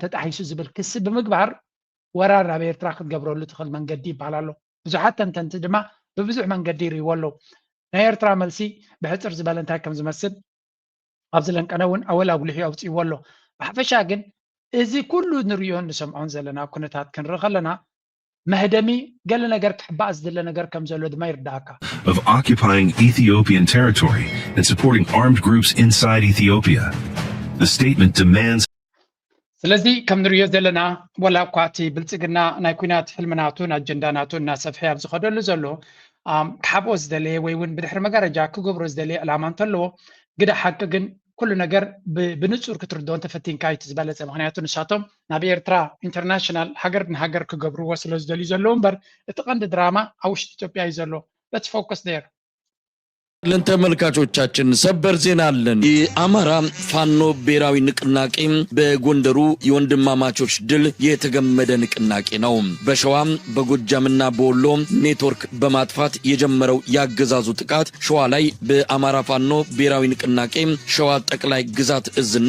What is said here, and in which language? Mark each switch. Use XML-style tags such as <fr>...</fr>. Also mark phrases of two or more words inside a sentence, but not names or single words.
<ti>ተጣሒሱ ዝብል ክሲ ብምግባር ወራር ናብ ኤርትራ ክትገብረሉ ትኽእል መንገዲ ይበሃል ኣሎ ብዙሓት ተንተንቲ ድማ ብብዙሕ መንገዲ ይርእይዎ ኣለዉ ናይ ኤርትራ መልሲ ብሕፅር ዝበለ እንታይ ከም ዝመስል ኣብዚ ለንቀነ እውን ኣወል ኣጉሊሑ ኣውፅይዎ ኣሎ ብሓፈሻ ግን እዚ ኩሉ ንሪኦን ንሰምዖን ዘለና ኩነታት ክንርኢ ከለና መህደሚ ገለ ነገር ክሕባእ ዝድለ ነገር ከም ዘሎ ድማ ይርዳእካ</ti> <en>of occupying Ethiopian territory and supporting armed groups inside Ethiopia. The statement demands</en> <ti>ስለዚ ከም ንሪኦ ዘለና ወላ እኳ እቲ ብልፅግና ናይ ኩናት ሕልምናቱን ኣጀንዳናቱን እናሰፍሐ ኣብ ዝኸደሉ ዘሎ ክሓብኦ ዝደለየ ወይ እውን ብድሕሪ መጋረጃ ክገብሮ ዝደለየ ዕላማ እንተለዎ ግደ ሓቂ ግን كل ነገር بنጹር ክትርዶን ተፈቲንካ ይትዝበለጸ ምክንያቱ ንሳቶም ናብ ኤርትራ ኢንተርናሽናል ሃገር ንሃገር ክገብርዎ ስለ ዝደልዩ ዘለዉ እምበር እቲ ቀንዲ ድራማ ኣብ ውሽጢ ኢትዮጵያ እዩ ዘሎ</ti> <en>let's focus there</en> <am>ለተመልካቾቻችን ሰበር ዜና አለን። የአማራ ፋኖ ብሔራዊ ንቅናቄ በጎንደሩ የወንድማማቾች ድል የተገመደ ንቅናቄ ነው። በሸዋ በጎጃምና በወሎ ኔትወርክ በማጥፋት የጀመረው ያገዛዙ ጥቃት ሸዋ ላይ በአማራ ፋኖ ብሔራዊ ንቅናቄ ሸዋ ጠቅላይ ግዛት እዝና</am>